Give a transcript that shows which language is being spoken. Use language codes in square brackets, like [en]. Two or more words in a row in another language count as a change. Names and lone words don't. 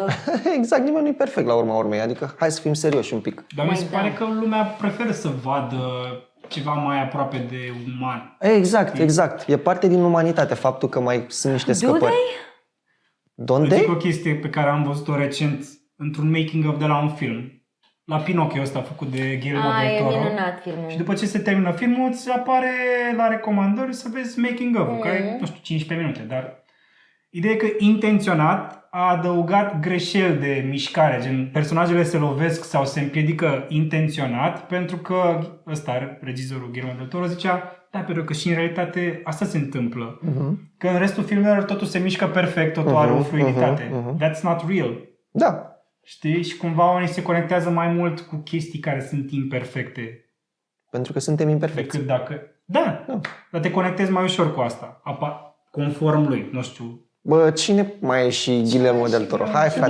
[ro] Exact, nimeni nu e perfect la urma urmei, adică hai să fim serioși un pic. Dar mi se pare că lumea preferă să vadă ceva mai aproape de uman. Exact. E parte din umanitate faptul că mai sunt niște scăpări. Îți Donde? zic o chestie pe care am văzut-o recent într-un [en] making of [ro] de la un film. La Pinocchio ăsta făcut de Guillermo del E Toro. minunat filmul. Și după ce se termină filmul, îți apare la recomandări să vezi [en] making of, [ro] care nu știu, 15 minute, dar ideea e că intenționat a adăugat greșeli de mișcare, gen personajele se lovesc sau se împiedică intenționat, pentru că ăsta, regizorul Guillermo del Toro, zicea, da, pentru că și în realitate asta se întâmplă. Că în restul filmelor totul se mișcă perfect, totul are o fluiditate. [en] That's not real. [ro] Da. Știi? Și cumva oamenii se conectează mai mult cu chestii care sunt imperfecte. Pentru că suntem imperfecți. Decât dacă... Da, dar te conectezi mai ușor cu asta. Conform lui, nu știu. Bă, cine mai e și Guillermo del Toro? Hai, Și mie